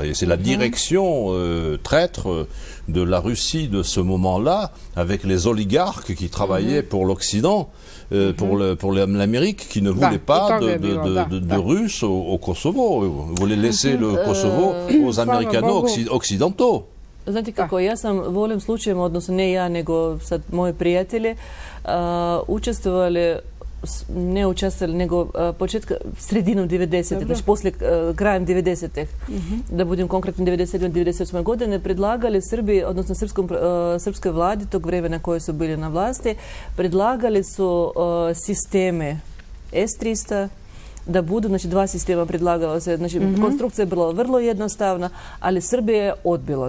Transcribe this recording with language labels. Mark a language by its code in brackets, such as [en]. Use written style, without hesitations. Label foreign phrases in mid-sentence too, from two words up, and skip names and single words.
[fr] Et c'est la direction traître de la Russie de ce moment-là, avec les oligarques qui travaillaient pour l'Occident, pour l'Amérique, qui ne voulaient pas de Russes au Kosovo. Ils voulaient laisser le Kosovo aux Américano-occidentaux. [sr] Znate kako, ja sam volim slučajem, odnosno ne ja, nego sad moji prijatelji, učestvovali, nego sredinom 90-ih, znači poslije krajem 90-ih, da budem konkretno 97-98 godine, predlagali Srbiji, odnosno srpskoj vladi tog vremena koje su bili na vlasti, predlagali su sisteme S-300, da budu, znači dva sistema predlagalo se, znači konstrukcija je bila vrlo jednostavna, ali Srbija je odbila.